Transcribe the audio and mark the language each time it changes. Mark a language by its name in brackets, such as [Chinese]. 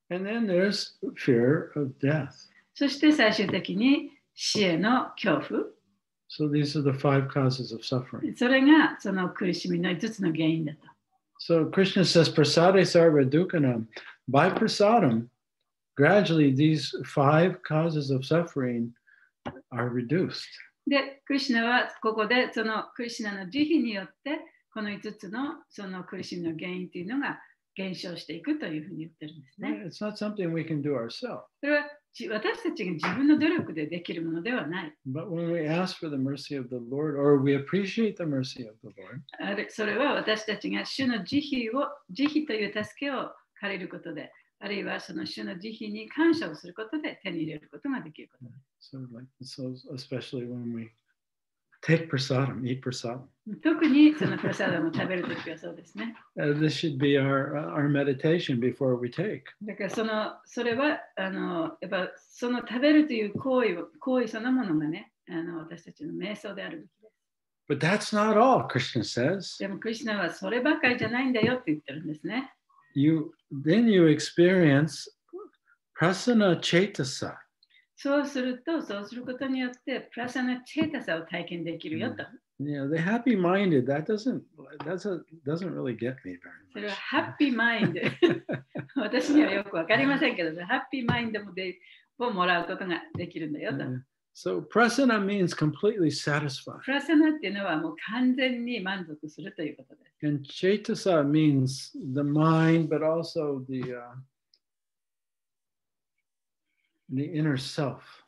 [English] And then there's fear of death. [Japanese] そして最終的に死への恐怖。 [English] So these are the 5 causes of suffering. [Japanese] それがその苦しみの5つの原因だと。 [English] So Krishna says, [Sanskrit] Prasade sarva dukkanam. [English] By prasadam, gradually these 5 causes of suffering are reduced. [Japanese] で、クリシュナはここでそのクリシュナの慈悲によってこの5つのその苦しみの原因というのが減少していくというふうに言ってるんですね。 [English] It's not something we can do ourselves. [Japanese] それは私たちが自分の努力でできるものではない。 [English] But when we ask for the mercy of the Lord, or we appreciate the mercy of the Lord, [Japanese] それは私たちが主の慈悲という助けを借りることで、あるいはその主の慈悲に感謝をすることで手に入れることができることです。 [English] so especially when we take prasadam, eat prasadam. [Japanese] 特にそのプラサーダムを食べるときはそうですね。 [English] This should be our meditation before we take. [Japanese] だからそれはやっぱその食べるという行為そのものがね、私たちの瞑想であるべきです。 [English] But that's not all, Krishna says. [Japanese] でもクリシュナはそればかりじゃないんだよって言ってるんですね。 [English] Then you experience prasana cetasa. [Japanese] そうすることによってプラサナチェータサを体験できるよと。 [English] Yeah, the happy-minded, that doesn't really get me very much. [Japanese] それはハッピーマインド。私にはよくわかりませんけど、ハッピーマインドをもらうことができるんだよと。 [English] So prasana means completely satisfied. [Japanese] プラサナっていうのはもう完全に満足するということです。 [English] And cetasa means the mind, but also the inner self.